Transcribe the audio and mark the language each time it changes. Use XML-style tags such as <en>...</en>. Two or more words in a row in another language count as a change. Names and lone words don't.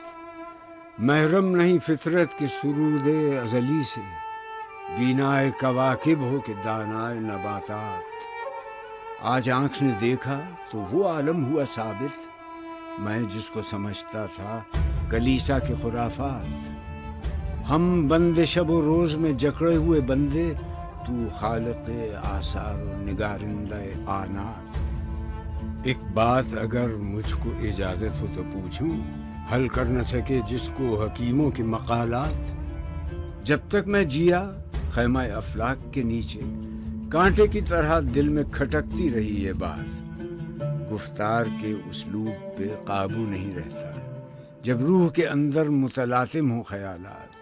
<ur>محرم نہیں فطرت کے سرود ازلی سے، بینائے کواکب ہو کہ دانائے نباتات۔ آج آنکھ نے دیکھا تو وہ عالم ہوا ثابت، میں جس کو سمجھتا تھا کلیسا کے خرافات۔ ہم بندے شب و روز میں جکڑے ہوئے بندے، تو خالق آثار و نگارندہ آنات۔ ایک بات اگر مجھ کو اجازت ہو تو پوچھوں، حل کر نہ سکے جس کو حکیموں کے مقالات؟ جب تک میں جیا خیمہ افلاک کے نیچے کانٹے کی طرح دل میں کھٹکتی رہی یہ بات، گفتار کے اسلوب پہ قابو نہیں رہتا جب روح کے اندر متلاطم ہوں خیالات۔</ur>